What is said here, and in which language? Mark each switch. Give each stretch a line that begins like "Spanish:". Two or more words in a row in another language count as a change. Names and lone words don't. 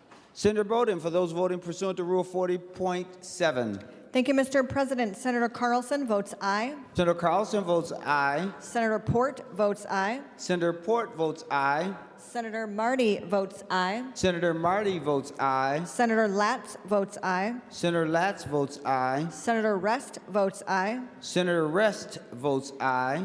English: Senator Bowden, for those voting pursuant to Rule 40.7. Thank you, Mr. President. Senator Carlson votes aye. Senator Carlson votes aye. Senator Port votes aye. Senator Port votes aye. Senator Marty votes aye. Senator Marty votes aye. Senator Latz votes aye. Senator Latz votes aye. Senator Rest votes aye. Senator Rest votes aye.